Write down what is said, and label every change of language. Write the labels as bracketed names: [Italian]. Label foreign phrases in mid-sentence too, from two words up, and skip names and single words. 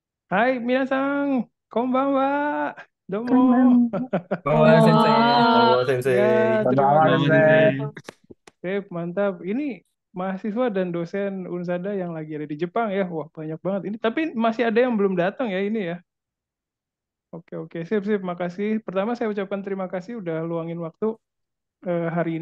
[Japanese] はい、皆さん、こんばんは、どうも. こんばんこんは。ばんは、先 [Indonesian] Ya, [Japanese] 生。 [Indonesian] terima [Japanese] こんばんは, [Indonesian] kasih. [Japanese] 先生. [Indonesian] Sip, mantap. Ini mahasiswa dan dosen Unsada yang lagi ada di Jepang ya. Wah, banyak banget ini. Tapi masih ada yang belum datang ya ini ya. Oke, oke. Sip, sip. Makasih. Pertama saya ucapkan terima kasih udah luangin waktu hari ini.